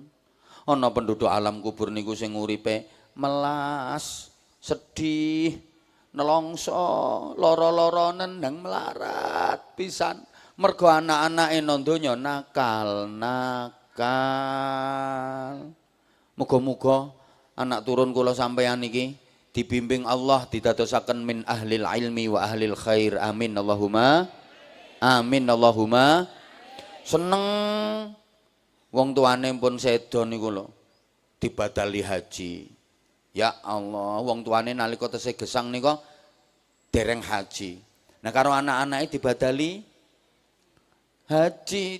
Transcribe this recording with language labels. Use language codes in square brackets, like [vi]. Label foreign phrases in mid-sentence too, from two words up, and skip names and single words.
[jv] Ana penduduk alam kubur niku sing uripe melas, sedih, nelongso, lara-laranen nang melarat pisan. Mergo anak-anake nang donya nakal. Muga-muga anak turun kula sampeyan iki dibimbing Allah didadosaken [ar] من أهل العلم وأهل الخير. آمين اللهم آمين اللهم. [jv] Seneng wong tuane pun sedo niku lho dibadali haji. Ya Allah, wong tuane nalika tesih gesang nika dereng haji. Nah karo anak-anake dibadali haji.